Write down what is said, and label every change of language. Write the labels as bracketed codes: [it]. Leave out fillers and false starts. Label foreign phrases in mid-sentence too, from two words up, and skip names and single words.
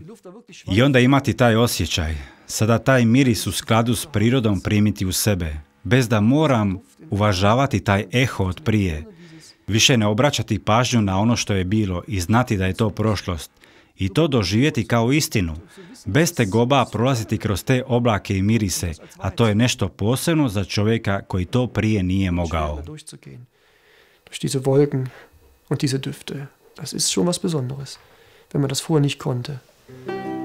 [hr] I onda imati taj osjećaj, sada taj miris u skladu s prirodom primiti u sebe, bez da moram uvažavati taj eho od prije. Više ne obraćati pažnju na ono što je bilo i znati da je to prošlost. I to doživjeti kao istinu, bez tegoba prolaziti kroz te oblake i mirise, a to je nešto posebno za čovjeka koji to prije nije mogao. [de] Durch diese Wolken und diese Düfte, das ist schon was Besonderes, wenn man das vorher nicht konnte.